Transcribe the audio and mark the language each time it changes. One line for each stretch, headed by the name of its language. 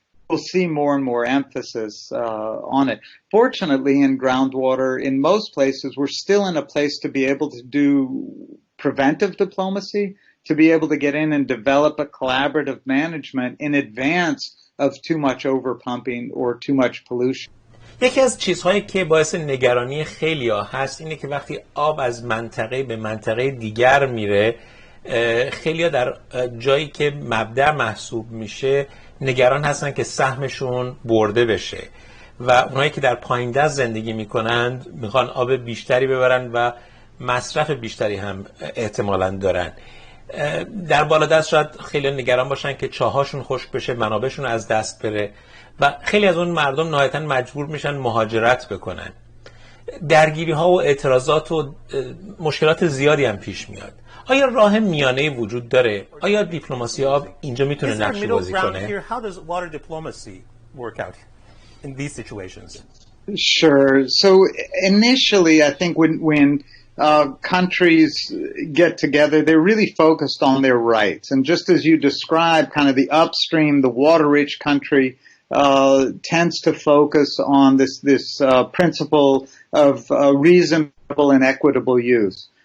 English: We'll see more and more emphasis on it. Fortunately, in groundwater, in most places, we're still in a place to be able to do preventive diplomacy, to be able to get in and develop a collaborative management in advance of too much overpumping or too much pollution.
Persian: یکی از چیزهایی که باعث نگرانی خیلی‌ها هست اینه که وقتی آب از منطقه به منطقه دیگر میره، خیلی‌ها در جایی که مبدأ محسوب میشه نگران هستن که سهمشون برده بشه و اونایی که در پایین دست زندگی میکنند میخوان آب بیشتری ببرن و مصرف بیشتری هم احتمالاً دارن. در بالا دست شاید خیلی نگران باشن که چاهاشون خشک بشه، منابعشون از دست بره و خیلی از اون مردم نهایتاً مجبور میشن مهاجرت بکنن. درگیری ها و اعتراضات و مشکلات زیادی هم پیش میاد. آیا راه میانه وجود داره؟ آیا دیپلماسی آب اینجا میتونه نقش بازی کنه؟
English: How does water diplomacy work out in these situations? Sure. So initially, I think when countries get together, they're really focused on their rights. And just as you described, kind of the upstream, the water-rich country tends to focus on this principle of reasonable and equitable use.